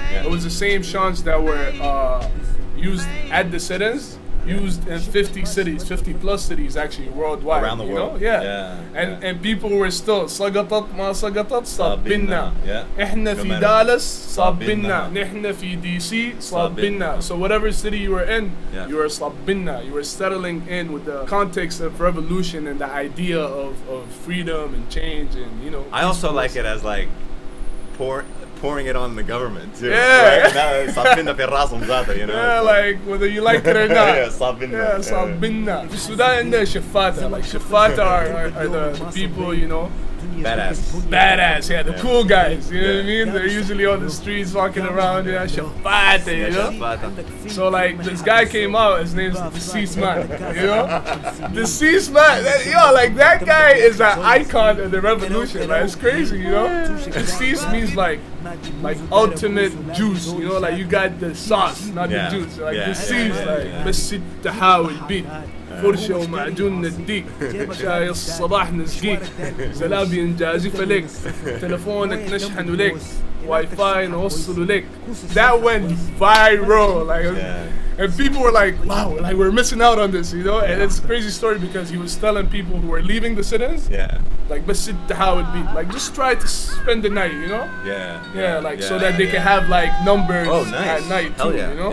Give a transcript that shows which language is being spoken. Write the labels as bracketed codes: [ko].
[en] It was the same chants that were used at the sit-ins, used in 50 cities, 50 plus cities actually worldwide. Around the world. You know? And people were still [ar] سقطت ما سقطت صابنا. إحنا في دالاس صابنا. نحن في DC صابنا. [en] So whatever city you were in, you were [ar] صابنا. [en] You were settling in with the context of revolution and the idea of freedom and change and, you know. I also like it as like pouring it on the government too. [ar] صابنا في راسهم ذاته, [en] you know. Yeah, like whether you like it or not. [ar] صابنا. صابنا. في السودان عندنا شفاتة. [en] Like شفاتة are the people, you know. Badass, yeah, the cool guys, you know what I mean? They're usually on the streets walking around, yeah, shafata, you know? So like, this guy came out, his name's the Deceased Man, you know? Deceased Man, like that guy is an icon of the revolution, like, it's crazy, you know? Deceased means like ultimate juice, you know, like you got the sauce, not the juice, like deceased, like, [ar] بس تحاول بيه فرشة ومعجون نديك شاي الصباح نسقيك زلابي نجازف لك تلفونك نشحن لك واي فاي نوصل لك. [en] That went viral, like, and people were like, wow, like we're missing out on this, you know. And it's a crazy story because he was telling people who were leaving the sit-ins, like [ar] بس تحاول بيه, [en] like just try to spend the night, you know. Like so that they can have like numbers at night too, you know.